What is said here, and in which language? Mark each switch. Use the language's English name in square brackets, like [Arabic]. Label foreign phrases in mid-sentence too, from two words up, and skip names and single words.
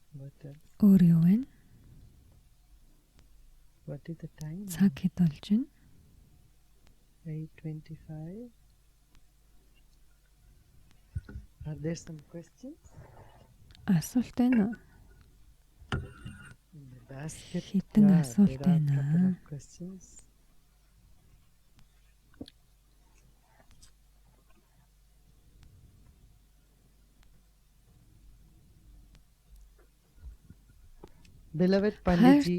[English] What else? [Mongolian] Өөр юу вэ? [English] What is the time? [Mongolian] Цаг хэд болж байна? [English] 8:25. Are there some questions [Mongolian] Асуулт байна уу? [English] in the basket? Хитэн Yeah, [Mongolian] асуулт [English] there are a [Mongolian] байна. [English] couple of questions. Beloved Panditji,